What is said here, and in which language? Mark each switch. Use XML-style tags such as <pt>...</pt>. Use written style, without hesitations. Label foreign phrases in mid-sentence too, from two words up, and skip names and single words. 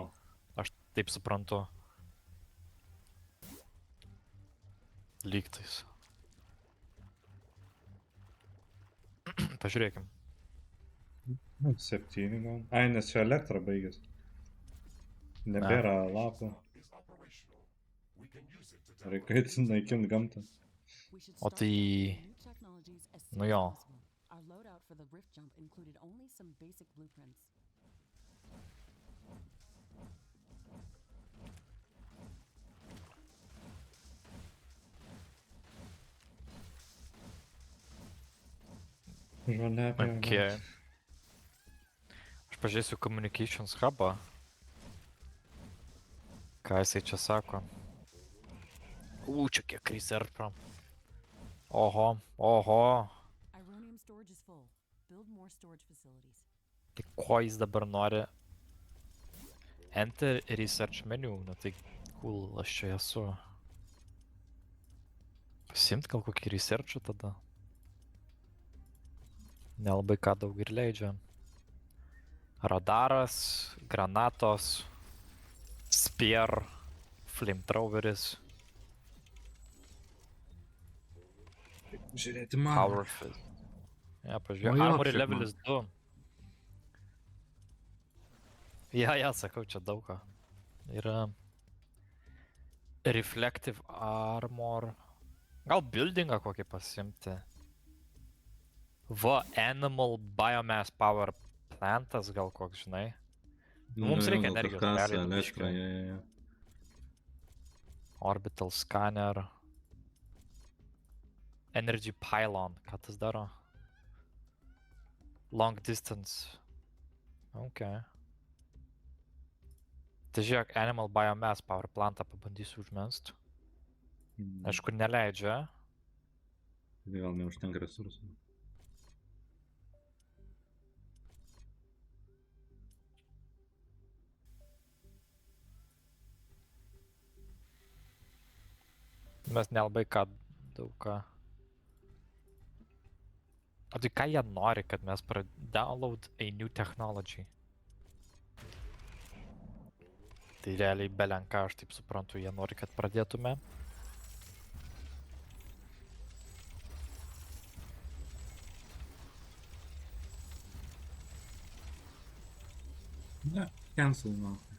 <lt>Aš taip suprantu. Lygtais. Pažiūrėkim. 7 gal. Ai, nes čia elektra baigėsi. Nebėra lapų.</lt> <en>Is operational. We can use it to</en> <lt>Reikia naikint gamtą.</lt> <en>We should</en> <lt>O</lt> <en>start</en> <lt>tai...</lt> <en>developing new technologies as soon</en> <lt>Nu</lt> <en>as</en> <lt>jo.</lt> <en>possible. Our loadout for the Rift Jump included only some basic blueprints.</en> <lt>Žalia apie</lt> <en>Okay.</en> <lt>Aš pažiūrėsiu Communications hubą. Ką jisai čia sako? Čia kiek researcho. Oho, oho.</lt> <en>Ironium storage is full. Build more storage facilities.</en> <lt>Tai ko jis dabar nori?</lt> <en>Enter research menu.</en> <lt>Nu tai cool, aš čia esu. Pasiimt gal kokį researchą tada? Nelabai ką daug ir leidžia. Radaras, granatos, spear, flamethroweris, Žiūrėti man.</lt> <en>power fist.</en> <lt>Ja, pažiūrėjau, O jo, armory kiek levelis 2. Ja, sakau, čia daug ką. Yra</lt> <en>reflective armor.</en> <lt>Gal buildingą kokį pasimti. Va,</lt> <en>animal biomass power</en> <lt>plantas gal koks, žinai. Mums reikia energijos, realiai, Elektra, biškį. ja.</lt> <en>Orbital scanner. Energy pylon.</en> <lt>Ką tas daro?</lt> <en>Long distance. Ok.</en> <lt>Tai žiūrėk,</lt> <en>animal biomass power</en> <lt>plantą pabandysiu užmest. Aišku, neleidžia. Gal neužtenka resursų. Mes nelabai ką daug ką. O tai ką jie nori, kad mes</lt> <en>download a new technology?</en> <lt>Tai realiai belenką, aš taip suprantu, jie nori, kad pradėtume. Ne,</lt> <en>cancel now.</en>